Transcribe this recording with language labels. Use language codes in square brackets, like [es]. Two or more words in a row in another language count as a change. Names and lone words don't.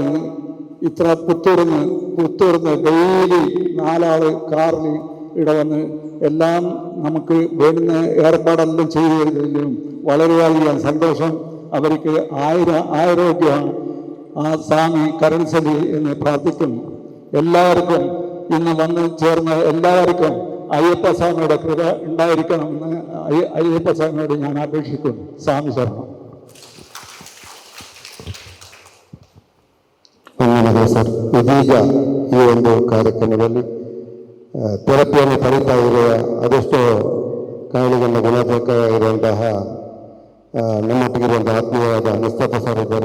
[ml] ഇത്ര പുത്തൂർന്ന് ഡെയിലി 4 ആള് കാറിൽ ഇവിടെ വന്ന് എല്ലാം നമുക്ക് വേണ്ടുന്ന ഏർപ്പാടെല്ലാം ചെയ്തു തരുന്നതിലും വളരെയധികം സന്തോഷം. അവർക്ക് ആരോഗ്യം ആ സ്വാമി കരൺസലി എന്ന് പ്രാർത്ഥിക്കുന്നു. എല്ലാവർക്കും ഇന്ന് വന്ന് ചേർന്ന എല്ലാവർക്കും അയ്യപ്പസ്വാമിയുടെ കൃപ ഉണ്ടായിരിക്കണമെന്ന് അയ്യപ്പസ്വാമിയോട് ഞാൻ അപേക്ഷിക്കുന്നു. സ്വാമി ശരണം. [kn] ಸರ್, ಇದೀಗ ಈ ಒಂದು ಕಾರ್ಯಕ್ರಮದಲ್ಲಿ ಥೆರಪಿಯನ್ನು ಪಡಿತಾ ಇರುವ ಅದೆಷ್ಟೋ ಕಾಯಿಲೆಗಳನ್ನು ಗುಣಬೇಕಾಗಿರುವಂತಹ ನಮ್ಮೊಟ್ಟಿಗಿರುವಂತಹ ಆತ್ಮೀಯವಾದ ಮುಸ್ತಫ ಸರ್ ಇದ್ದಾರೆ.